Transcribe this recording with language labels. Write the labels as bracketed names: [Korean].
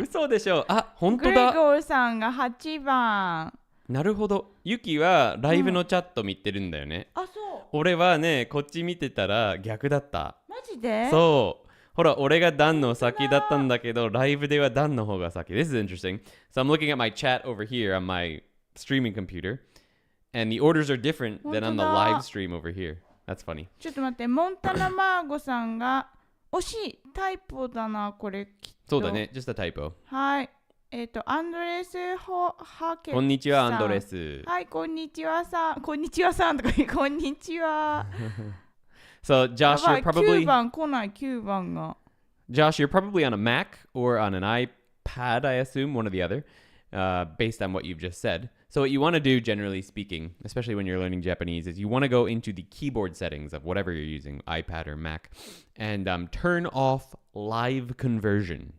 [Japanese] 嘘でしょ。あ、本当グレだ。ゴーさんが8番。なるほど。ユキはライブのチャット見てるんだよね。あ、そう。俺はね、こっち見てたら逆だった。マジで？そう。ほら、俺がダンの先だったんだけど、ライブではダンの方が先。 [English] This is interesting. So I'm looking at my chat over here on my streaming computer, and the orders are different than on the live stream over here. That's funny. [Japanese] ちょっと待って、モンタナマーゴさんが惜しいタイプだな、これきっと。 [English] そうだね、 just a typo. [Japanese] はい。アンドレス・ハケさん。こんにちは、アンドレス。はい、こんにちはさん。こんにちはさんとか言う、こんにちは。 [English] So, Josh, you're probably [Japanese] 番来ない、9番が。 [English] Josh, you're probably on a Mac or on an iPad, I assume, one or the other, based on what you've just said. So what you want to do, generally speaking, especially when you're learning Japanese, is you want to go into the keyboard settings of whatever you're using, iPad or Mac, and turn off live conversion.